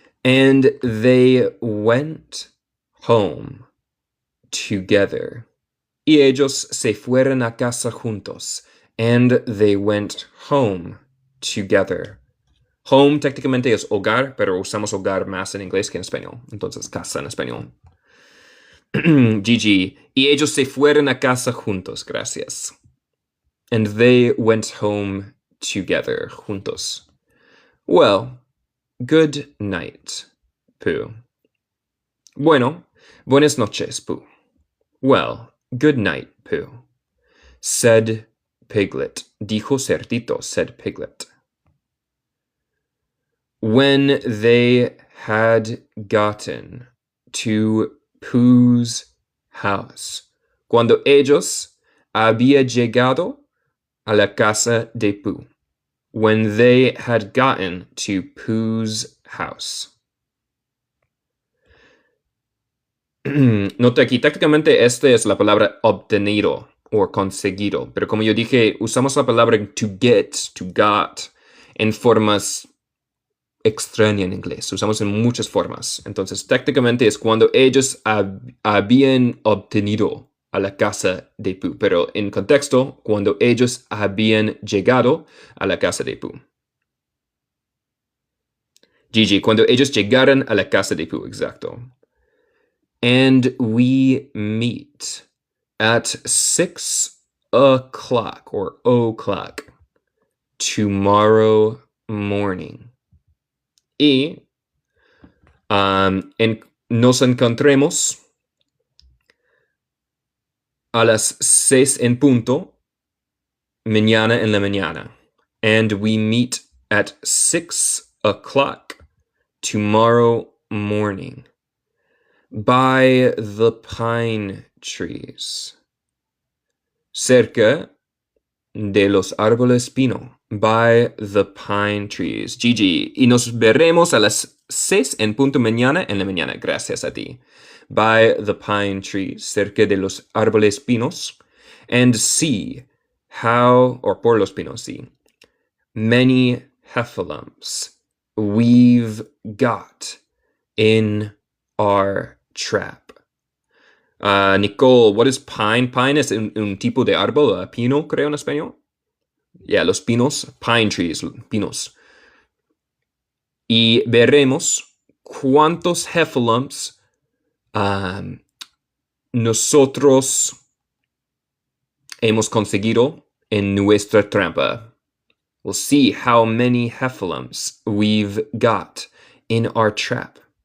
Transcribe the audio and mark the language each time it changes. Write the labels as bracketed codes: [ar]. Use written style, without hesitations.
[en] And they went home together. [es] Y ellos se fueron a casa juntos. [en] And they went home together. [es] Home técnicamente es hogar, pero usamos hogar más en inglés que en español. Entonces, casa en español. Gigi. Y ellos se fueron a casa juntos. Gracias. [en] And they went home together. [es] Juntos. [en] Well, good night, Pooh. [es] Bueno, Buenas noches, [en] Pooh. Well, good night, Pooh, said Piglet. [es] Dijo Cerdito, [en] said Piglet. When they had gotten to Pooh's house. [es] Cuando ellos había llegado a la casa de Pooh. [en] When they had gotten to Pooh's house. [es] Nota aquí, técnicamente esta es la palabra obtenido o conseguido, pero como yo dije, usamos la palabra to get, to got, en formas extrañas en inglés. Usamos en muchas formas. Entonces, técnicamente es cuando ellos habían obtenido a la casa de Pooh, pero en contexto, cuando ellos habían llegado a la casa de Pooh. Gigi, cuando ellos llegaron a la casa de Pooh, exacto. [en] And we meet at 6 o'clock or o'clock tomorrow morning. [es] Y nos encontremos a las 6 en punto mañana en la mañana. [en] And we meet at 6 o'clock tomorrow morning. By the pine trees. [es] Cerca de los árboles pino. [en] By the pine trees. [es] Gigi, y nos veremos a las 6 en punto mañana en la mañana. Gracias a ti. [en] By the pine trees. [es] Cerca de los árboles pinos. [en] And see how, or [es] por los pinos, [en] see, many heffalumps we've got in our trap. Nicole, what is pine? [es] Pine es un tipo de árbol, pino, creo en español. Yeah, los pinos, pine trees, pinos. Y veremos cuántos heffalumps nosotros hemos conseguido en nuestra trampa. [en] We'll see how many heffalumps we've got in our trap.